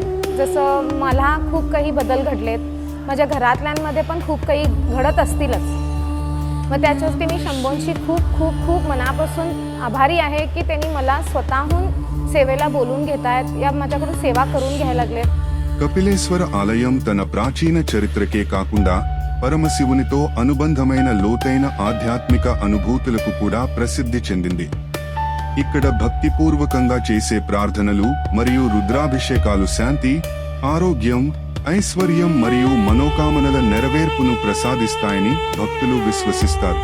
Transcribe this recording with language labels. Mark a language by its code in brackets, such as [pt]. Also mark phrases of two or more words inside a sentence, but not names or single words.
[mr] जसं मला खूप काही बदल घडलेत, माझ्या घरातल्यांमध्ये पण खूप काही घडत असतीलच. मग त्याच्यासाठी मी शंभोंची खूप खूप खूप मनापासून आभारी आहे की त्यांनी मला स्वतःहून सेवेला बोलून घेत आहेत, या माझ्याकडून सेवा करून घ्यायला लागले. [te] కపిలేశ్వర ఆలయం తన ప్రాచీన చరిత్రకే కాకుండా పరమశివునితో అనుబంధమైన లోతైన ఆధ్యాత్మిక అనుభూతులకు కూడా ప్రసిద్ధి చెందింది. ఇక్కడ భక్తిపూర్వకంగా చేసే ప్రార్థనలు మరియు రుద్రాభిషేకాలు శాంతి, ఆరోగ్యం, ఐశ్వర్యం మరియు మనోకామనల నెరవేర్పును ప్రసాదిస్తాయని భక్తులు విశ్వసిస్తారు.